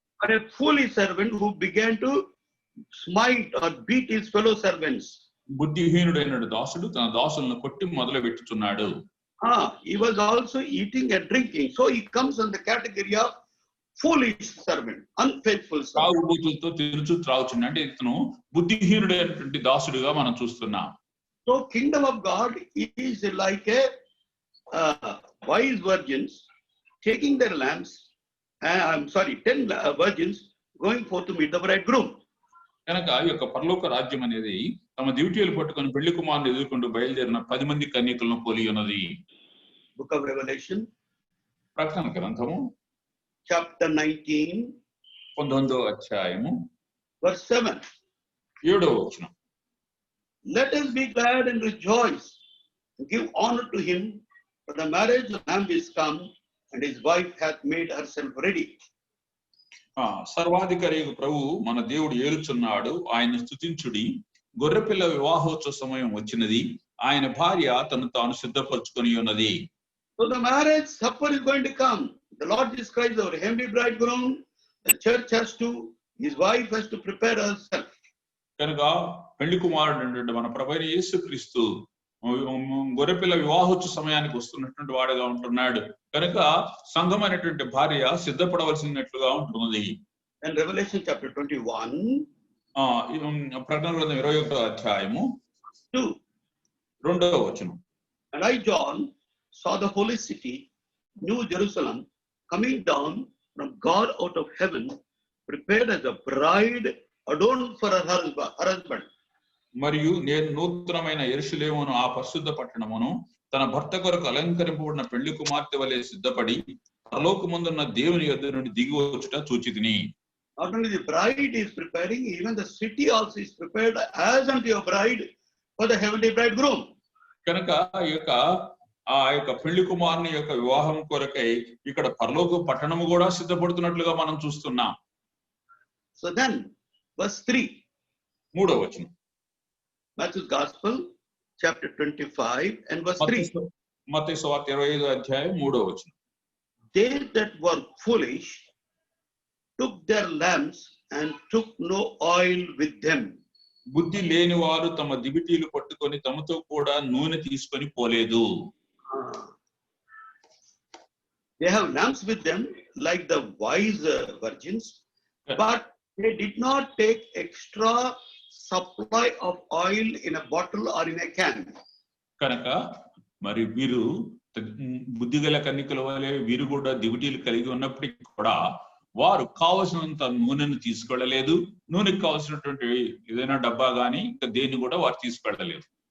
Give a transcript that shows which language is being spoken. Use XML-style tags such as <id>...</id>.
<en>or a foolish servant who began to smite or beat his fellow servants.</en> <te>బుద్ధిహీనుడైన దాసుడు తన దాసులను కొట్టి మొదలు పెట్టుచున్నాడు.</te> <en>He was also eating and drinking, so he comes in the category of foolish servant, unfaithful servant.</en> <te>తాగుబోతులతో తినుచు త్రాగుచున్నాడు. అంటే ఇతను బుద్ధిహీనుడైనటువంటి దాసుడుగా మనం చూస్తున్నాం.</te> <en>So kingdom of God is like a wise virgins taking their lamps. 10 virgins going forth to meet the bridegroom.</en> <te>కనుక ఈ యొక్క పరలోక రాజ్యం అనేది తమ డ్యూటీలు పట్టుకొని పెళ్లి కుమారుని ఎదుర్కొంటూ బయలుదేరిన 10 మంది కన్యకలను పోలి ఉన్నది.</te> <en>Book of Revelation,</en> <te>ప్రకటన గ్రంథము</te> <en>chapter 19,</en> <te>19వ అధ్యాయము</te> <en>verse 7.</en> <te>7వ వచనం.</te> <en>Let us be glad and rejoice, and give honor to him, for the marriage of the Lamb is come, and his wife hath made herself ready.</en> <te>సర్వాధికారి ప్రభు మన దేవుడు ఏలుచున్నాడు, ఆయన స్తుతించుడి. గొర్రెపిల్ల వివాహోత్సవ సమయం వచ్చినది, ఆయన భార్య తను తాను సిద్ధపరచుకొని ఉన్నది.</te> <en>So the marriage supper is going to come. The Lord Jesus Christ, our heavenly bridegroom, the church his wife has to prepare herself.</en> <te>కనుక పెళ్లి కుమారుడు మన ప్రభువైన యేసుక్రీస్తు గొర్రెపిల్ల వివాహోత్సవ సమయానికి వస్తున్నటువంటి వాడుగా ఉంటున్నాడు. కనుక సంఘమైనటువంటి భార్య సిద్ధపడవలసినట్లుగా ఉంటున్నది.</te> <en>And Revelation chapter 21,</en> <te>ప్రకటన గ్రంథం 21వ అధ్యాయము 2వ వచనం.</te> <en>And I, John, saw the holy city, New Jerusalem, coming down from God out of heaven, prepared as a bride adorned for her husband.</en> <te>మరియు నేను నూతనమైన యెరూషలేమును ఆ పరిశుద్ధ పట్టణమును తన భర్త కొరకు అలంకరింపబడిన పెళ్లి కుమార్తె వలె సిద్ధపడి పరలోకమందున్న దేవుని యొద్ద నుండి దిగి వచ్చుట చూచితిని.</te> <en>Not only the bride is preparing, even the city also is prepared as unto your bride for the heavenly bridegroom.</en> <te>కనుక ఆ యొక్క పెళ్లి కుమారుని యొక్క వివాహం కొరకై ఇక్కడ పరలోక పట్టణము కూడా సిద్ధపడుతున్నట్లుగా మనం చూస్తున్నాం.</te> <en>So then verse 3,</en> <te>3వ వచనం.</te> <en>Matthew's Gospel, chapter 25 and verse 3.</en> <te>మత్తయి సువార్త 25వ అధ్యాయం 3వ వచనం.</te> <en>They that were foolish took their lamps and took no oil with them.</en> <te>బుద్ధి లేని వారు తమ దివిటీలు పట్టుకొని తమతో కూడా నూనె తీసుకొని పోలేదు.</te> <en>They have lamps with them like the wise virgins, but they did not take extra supply of oil in a bottle or in a can.</en> <te>కనుక మరి వీరు బుద్ధిగల కన్యకల వలె వీరు కూడా దివిటీలు కలిగి ఉన్నప్పటికీ కూడా వారు కావలసినంత నూనెను తీసుకెళ్ళలేదు. నూనెకి కావాల్సినటువంటి ఏదైనా డబ్బా గానీ ఇంకా దేన్ని కూడా వారు తీసుకెళ్ళలేదు.</te>